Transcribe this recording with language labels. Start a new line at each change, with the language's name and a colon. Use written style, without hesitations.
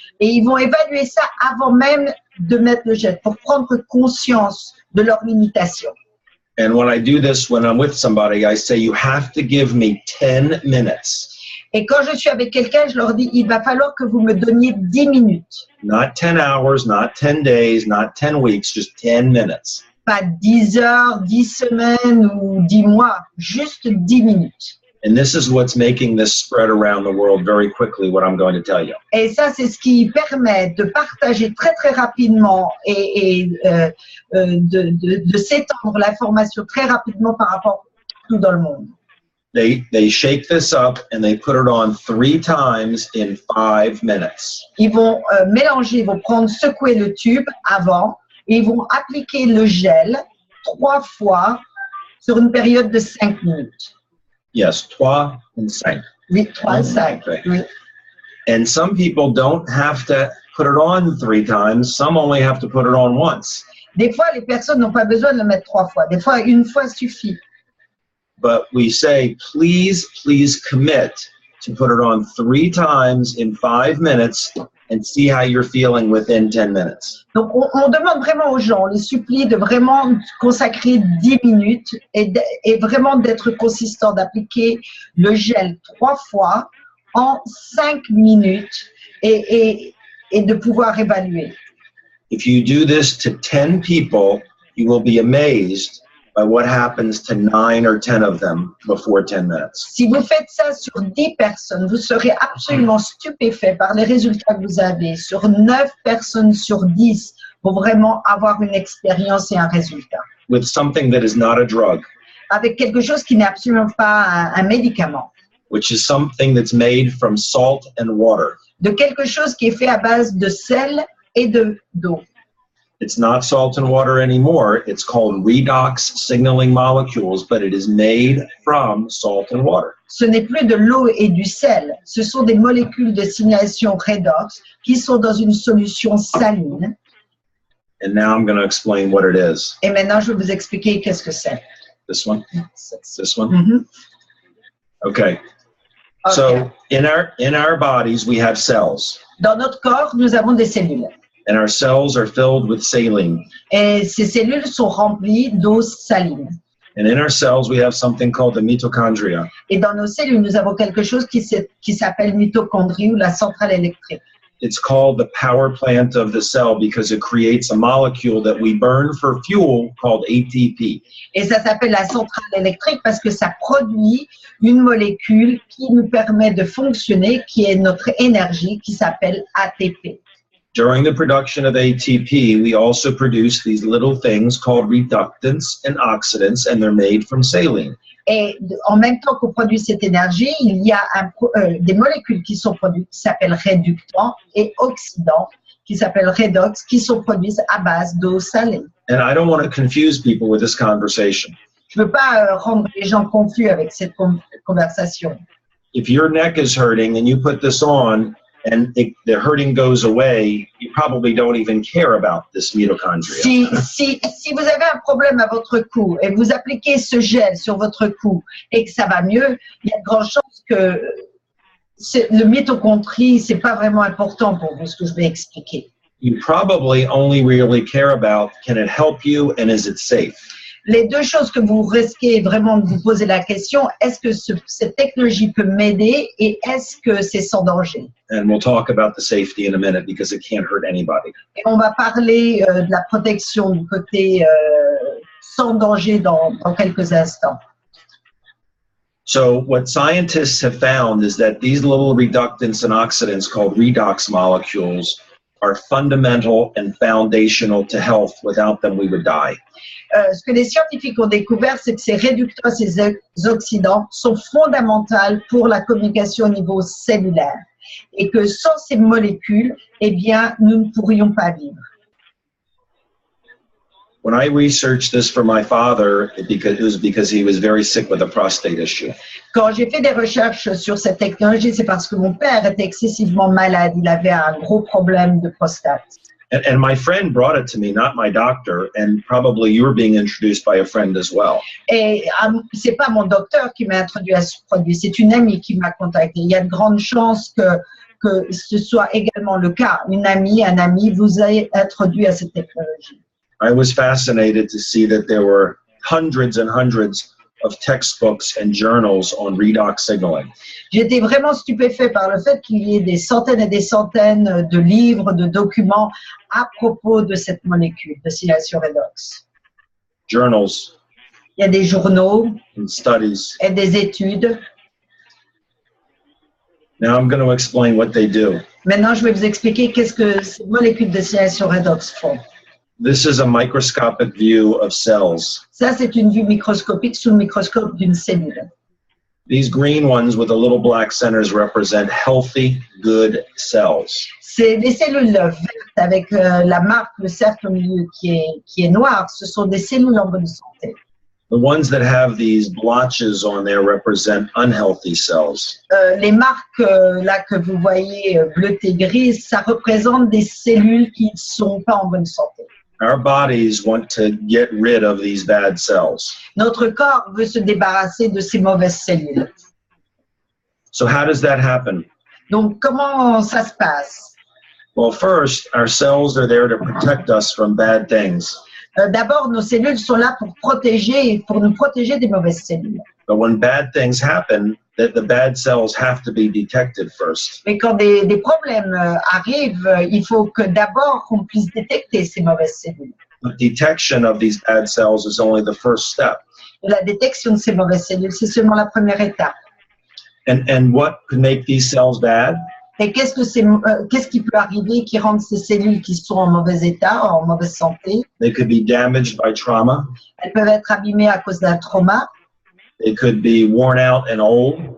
French: Et ils vont évaluer ça avant même de mettre le gel pour prendre conscience de leurs limitations.
English: And when I do this, when I'm with somebody, I say, you have to give me 10 minutes.
French: Et quand je suis avec quelqu'un, je leur dis, il va falloir que vous me donniez 10 minutes.
English: Not 10 hours, not 10 days, not 10 weeks, just 10 minutes.
French: Pas 10 heures, 10 semaines ou 10 mois, juste 10 minutes.
English: And this is what's making this spread around the world very quickly, what I'm going to tell you.
French: Et ça, c'est ce qui permet de partager très, très rapidement et de s'étendre l'information très rapidement par rapport à tout dans le monde.
English: They shake this up and they put it on 3 times in 5 minutes.
French: Ils vont mélanger, ils vont prendre, secouer le tube avant et ils vont appliquer le gel 3 fois sur une période de 5 minutes.
English: Yes, 3 and 5.
French: Oui, 3 et 5. Oui.
English: And some people don't have to put it on 3 times. Some only have to put it on once.
French: Des fois, les personnes n'ont pas besoin de le mettre 3 fois. Des fois, une fois suffit.
English: But we say, please commit to put it on 3 times in 5 minutes and see how you're feeling within 10 minutes.
French: Donc, on demande vraiment aux gens, on les supplie de vraiment consacrer 10 minutes et vraiment d'être consistant, d'appliquer le gel 3 fois en 5 minutes et de pouvoir évaluer.
English: If you do this to 10 people, you will be amazed by what happens to 9 or 10 of them before 10 minutes.
French: Si vous faites ça sur 10 personnes, vous serez absolument stupéfait par les résultats que vous avez. Sur 9 personnes sur 10, pour vraiment avoir une expérience et un résultat.
English: With something that is not a drug,
French: Avec quelque chose qui n'est absolument pas un médicament.
English: which is something that's made from salt and water.
French: De quelque chose qui est fait à base de sel et d'eau.
English: It's not salt and water anymore. It's called redox signaling molecules, but it is made from salt and water.
French: Ce n'est plus de l'eau et du sel. Ce sont des molécules de signalation redox qui sont dans une solution saline.
English: And now I'm going to explain what it is.
French: Et maintenant, je vais vous expliquer qu'est-ce que c'est.
English: This one? This one? Mhm. Okay. So in our bodies, we have cells.
French: Dans notre corps, nous avons des cellules.
English: And our cells are filled with saline.
French: Et ces cellules sont remplies d'eau saline.
English: And in our cells, we have something called the mitochondria.
French: Et dans nos cellules, nous avons quelque chose qui s'appelle mitochondrie ou la centrale électrique.
English: It's called the power plant of the cell because it creates a molecule that we burn for fuel called ATP.
French: Et ça s'appelle la centrale électrique parce que ça produit une molécule qui nous permet de fonctionner, qui est notre énergie, qui s'appelle ATP.
English: During the production of ATP, we also produce these little things called reductants and oxidants, and they're made from saline.
French: Et en même temps qu'on produit cette énergie, il y a des molécules qui sont produites qui s'appellent réductants et oxydants qui s'appellent redox, qui sont produites à base d'eau salée.
English: And I don't want to confuse people with this conversation.
French: Je ne veux pas rendre les gens confus avec cette conversation.
English: If your neck is hurting and you put this on and the hurting goes away, you probably don't even care about this mitochondria.
French: Si vous avez un problème à votre cou et vous appliquez ce gel sur votre cou et que ça va mieux, il y a de grandes chances que le mitochondrie, c'est pas vraiment important pour vous, ce que je vais expliquer.
English: You probably only really care about, can it help you and is it safe?
French: Les deux choses que vous risquez vraiment de vous poser la question, est-ce que cette technologie peut m'aider et est-ce que c'est sans danger?
English: And we'll talk about the safety in a minute because it can't hurt anybody.
French: Et on va parler de la protection du côté sans danger dans quelques instants.
English: So what scientists have found is that these little reductants and oxidants called redox molecules are fundamental and foundational to health. Without them, we would die.
French: Ce que les scientifiques ont découvert, c'est que ces réductants, ces oxydants sont fondamentaux pour la communication au niveau cellulaire et que sans ces molécules, eh bien, nous ne pourrions pas vivre.
English: When I researched this for my father, it was because he was very sick with a prostate issue.
French: Quand j'ai fait des recherches sur cette technologie, c'est parce que mon père était excessivement malade. Il avait un gros problème de prostate.
English: And my friend brought it to me, not my doctor, and probably you were being introduced by a friend as well.
French: Et c'est pas mon docteur qui m'a introduit à ce produit, c'est une amie qui m'a contacté. Il y a de grandes chances que ce soit également le cas. Une amie, un ami vous a introduit à cette technologie.
English: I was fascinated to see that there were hundreds and hundreds of textbooks and journals on redox signaling.
French: J'étais vraiment stupéfait par le fait qu'il y ait des centaines et des centaines de livres, de documents à propos de cette molécule de signalation redox.
English: Journals.
French: Il y a des journaux
English: And studies.
French: et des études.
English: Now I'm going to explain what they do.
French: Maintenant, je vais vous expliquer qu'est-ce que ces molécules de signalation redox font.
English: This is a microscopic view of cells.
French: Ça, c'est une vue microscopique sous le microscope d'une cellule.
English: These green ones with the little black centers represent healthy, good cells.
French: C'est les cellules vertes avec la marque, le cercle au milieu qui est noir. Ce sont des cellules en bonne santé.
English: The ones that have these blotches on there represent unhealthy cells.
French: Les marques là que vous voyez bleutées grises, ça représente des cellules qui ne sont pas en bonne santé.
English: Our bodies want to get rid of these bad cells.
French: Notre corps veut se débarrasser de ces mauvaises cellules.
English: So how does that happen?
French: Donc, comment ça se passe?
English: Well, first, our cells are there to protect us from bad things.
French: D'abord, nos cellules sont là pour nous protéger des mauvaises cellules.
English: But when bad things happen, the bad cells have to be detected first.
French: Mais quand des problèmes arrivent, il faut que d'abord qu'on puisse détecter ces mauvaises cellules.
English: The detection of these bad cells is only the first step.
French: La détection de ces mauvaises cellules, c'est seulement la première étape.
English: And what could make these cells bad?
French: Et qu'est-ce qui peut arriver qui rend ces cellules qui sont en mauvais état, en mauvaise santé?
English: They could be damaged by trauma.
French: Elles peuvent être abîmées à cause d'un trauma.
English: They could be worn out and old.